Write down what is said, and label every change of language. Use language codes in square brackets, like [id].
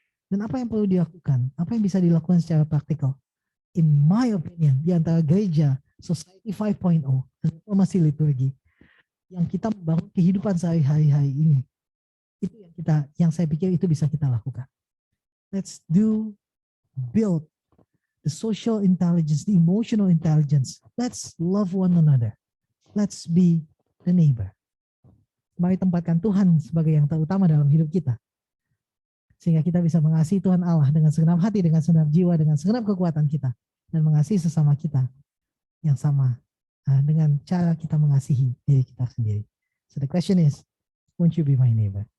[id] Dan apa yang perlu dilakukan? Apa yang bisa dilakukan secara praktikal? [en] In my opinion, [id] di antara gereja, Society 5.0, reformasi liturgi, yang kita membangun kehidupan sehari-hari ini, itu yang saya pikir itu bisa kita lakukan. [en] Let's build the social intelligence, the emotional intelligence. Let's love one another. Let's be the neighbor. [id] Mari tempatkan Tuhan sebagai yang terutama dalam hidup kita. Sehingga kita bisa mengasihi Tuhan Allah dengan segenap hati, dengan segenap jiwa, dengan segenap kekuatan kita. Dan mengasihi sesama kita yang sama dengan cara kita mengasihi diri kita sendiri. [en] So the question is, won't you be my neighbor?